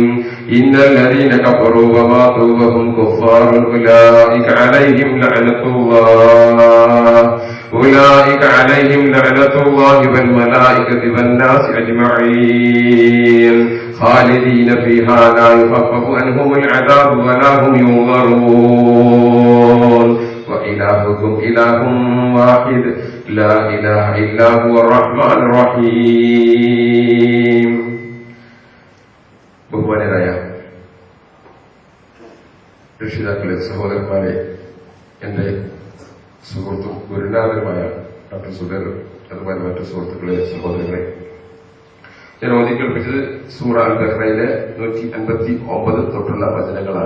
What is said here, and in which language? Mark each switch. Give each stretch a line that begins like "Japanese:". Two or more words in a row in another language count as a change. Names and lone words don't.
Arabic: إن الذين كفروا وماتوا وهم كفار أولئك عليهم لعنة الله والملائكة والناس أجمعين خالدين فيها لا يخفف عنهم العذاب ولا هم ينظرون. وإلهكم إله واحد لا إله إلا هو الرحمن الرحيم.
Malayalam: ബഹുമാനരായ രക്ഷിതാക്കളെ, സഹോദരന്മാരെ, എന്റെ സുഹൃത്തും ഗുരുനാഥനുമായ ഡോക്ടർ സുബൈർ, അതുപോലെ മറ്റു സുഹൃത്തുക്കളെ, സഹോദരങ്ങളെ, ഞാൻ ഓതി കേൾപ്പിച്ചത് സൂറ അൽ-ബഖറയിലെ 159 തൊട്ടുള്ള വചനങ്ങളാണ്.